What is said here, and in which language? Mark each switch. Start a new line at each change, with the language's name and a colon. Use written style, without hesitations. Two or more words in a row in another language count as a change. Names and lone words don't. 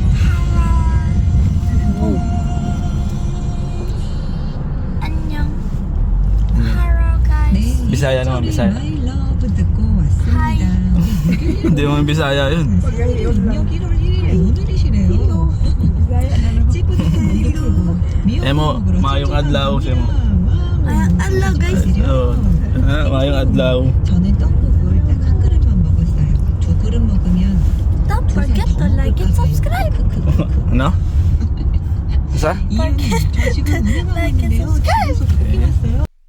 Filipino: Bisaya naman, Bisaya. Hi! Hindi naman Bisaya yun.
Cebuano: Eh mo, maayong adlaw siya mo.
English: Hello guys!
Filipino: Oo.
Cebuano: Maayong adlaw.
Korean: 저는 떡국을 딱 한 그릇만 먹었어요. 두 그릇 먹으면
English: Don't forget to like and subscribe!
Filipino: Ano? Isa?
Korean: 이유는 저 지금 운행하고
English: like and
Korean: 있는데요.
English: subscribe.
Korean: 집에서 쫓기 왔어요.